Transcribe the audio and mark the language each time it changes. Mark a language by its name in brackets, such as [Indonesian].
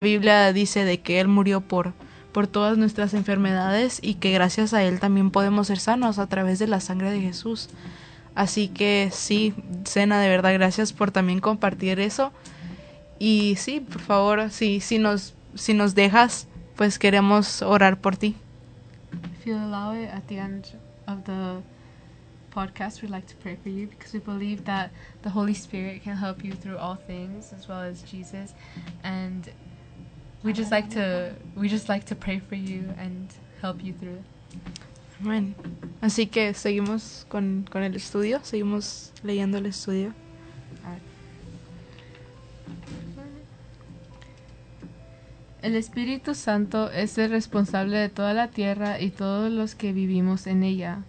[Spanish] Biblia dice de que Él murió por todas nuestras enfermedades y que gracias a Él también podemos ser sanos a través de la sangre de Jesús. Así que sí, Sena, de verdad, gracias por también compartir eso. Y sí, por favor, sí, si nos dejas, pues queremos orar por ti. [English] If you allow it, at the end of the podcast, we'd like to pray for you because we believe that the Holy Spirit can help you through all things, as well as Jesus. And we just like to pray for you and help you through. [Spanish] Bueno, así que seguimos con el estudio, seguimos leyendo el estudio. El Espíritu Santo es el responsable de toda la tierra y todos los que vivimos en ella.